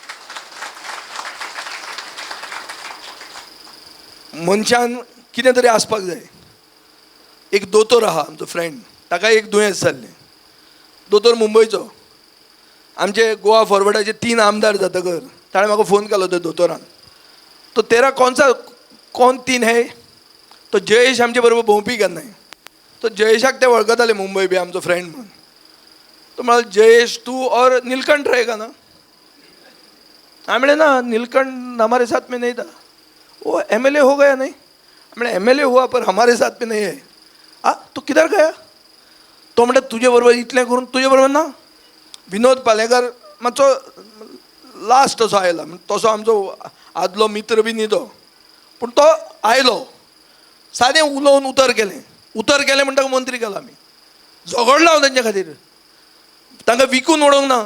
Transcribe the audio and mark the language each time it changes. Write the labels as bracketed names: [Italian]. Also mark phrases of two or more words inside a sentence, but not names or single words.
[Konkani] मनशान कितें तरी आसपाक जाय. एक दोतोर आहा आमचो फ्रेंड, ताका एक दुयेंस जाल्लें. दोतोर मुंबयचो. आमचे गोवा फॉरवर्डाचे 3 आमदार जातकर ताणें म्हाका फोन केलो त्या दोतोरान. [Hindi] तो तेरा कौन 3 है? [Konkani] तो जयेश आमचे बरोबर भोंवपी केन्नाय. तो जयेशाक ते वळखताले मुंबय बी आमचो फ्रेंड म्हणून. तो म्हणालो [Hindi] जयेश तू और नीलकंठ रहेगा ना? [Konkani] हांवें म्हणलें ना, [Hindi] नीलकंठ हमारे साथ में नहीं था. वो MLA हो गया नहीं? मैंने MLA हुआ पर हमारे साथ में नहीं है. तू किधर गया? [Konkani] तो म्हणटा तुजे बरोबर इतलें करून तुजे बरोबर ना. विनोद पालेकर मातसो लास्ट असो आयला, तसो आमचो आदलो मित्र बी न्ही तो, पूण तो आयलो. सादें उलोवन उतर केलें म्हणटा मंत्री केलो आमी. झगडलो हांव तांचे खातीर. तांकां विकून उडोवंक ना.